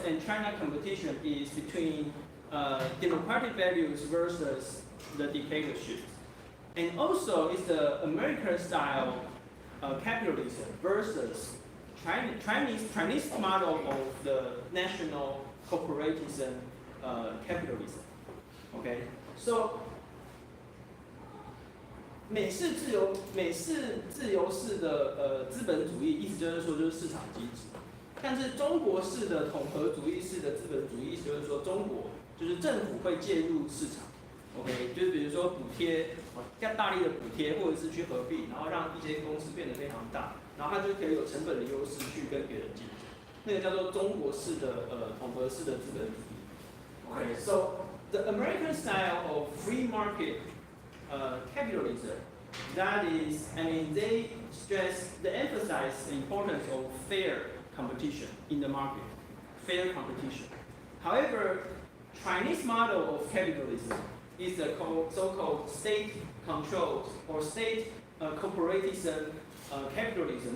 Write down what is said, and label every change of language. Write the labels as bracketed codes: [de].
[en] and China competition is between democratic values versus the dictatorship, and also it's the American-style capitalism versus Chinese model of the national corporatism capitalism. [zh] Okay, so 美式自由式的资本主义，意思就是说就是市场机制，但是中国式的统合主义式的资本主义，意思就是说中国就是政府会介入市场 ，OK， 就是比如说补贴，要大力的补贴，或者是去合并，然后让一些公司变得非常大，然后它就可以有成本的优势去跟别人竞争，那个叫做中国式的统合式的资本主义。 [en] Okay, so the American style of free market capitalism, that is, they emphasize the importance of fair competition in the market, fair competition. However, Chinese model of capitalism is the so-called state-controlled or state corporatism capitalism.